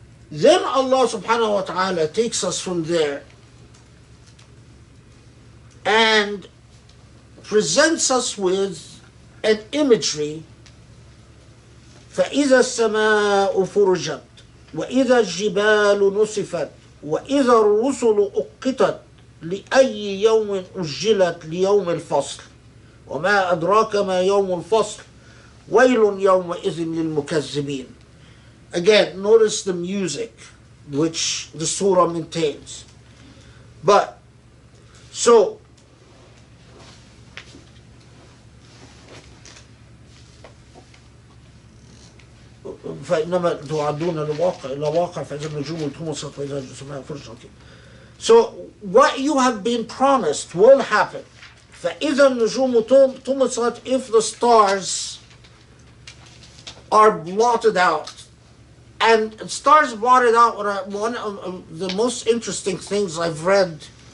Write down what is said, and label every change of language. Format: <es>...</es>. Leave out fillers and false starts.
<en>Then Allah subhanahu wa ta'ala takes us from there and presents us with an imagery.</en> <ar>فإذا السماء فرجت وإذا الجبال نسفت وإذا الرسل أقتت لأي يوم أجلت ليوم الفصل وما أدراك ما يوم الفصل ويل يومئذ للمكذبين.</ar> <en>Again, notice the music which the surah maintains. But, so,</en> <ar>فإنما توعدون لواقع إلى واقع فإذا النجوم طمست وإذا السماء فرجت.</ar> <en>So what you have been promised will happen.</en> <ar>فإذا النجوم طمست,</ar> <en>if the stars are blotted out. And stars blotted out are one of the most interesting things I've read.</en>